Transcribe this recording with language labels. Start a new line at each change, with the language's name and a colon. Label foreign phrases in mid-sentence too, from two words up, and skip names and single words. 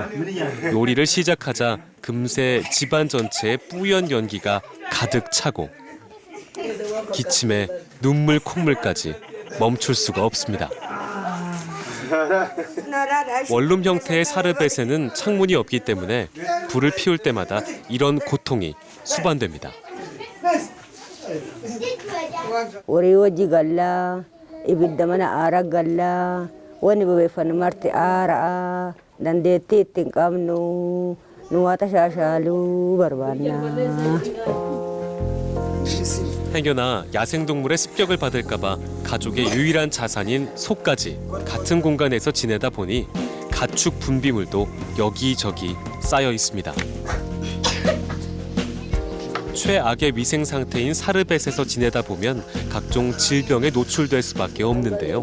Korean: 요리를 시작하자 금세 집안 전체에 뿌연 연기가 가득 차고 기침에 눈물 콧물까지 멈출 수가 없습니다. 원룸 형태의 사르벳에는 창문이 없기 때문에 불을 피울 때마다 이런 고통이 수반됩니다.
Oromo: ibidda mana aara galla wani babeeffan marti aara'a dandeettii ittiin qabnu nu waata shaashaaluu barbaanna.
Korean: 행여나 야생동물의 습격을 받을까봐 가족의 유일한 자산인 소까지 같은 공간에서 지내다 보니 가축 분비물도 여기저기 쌓여 있습니다. 최악의 위생 상태인 사르벳에서 지내다 보면 각종 질병에 노출될 수밖에 없는데요.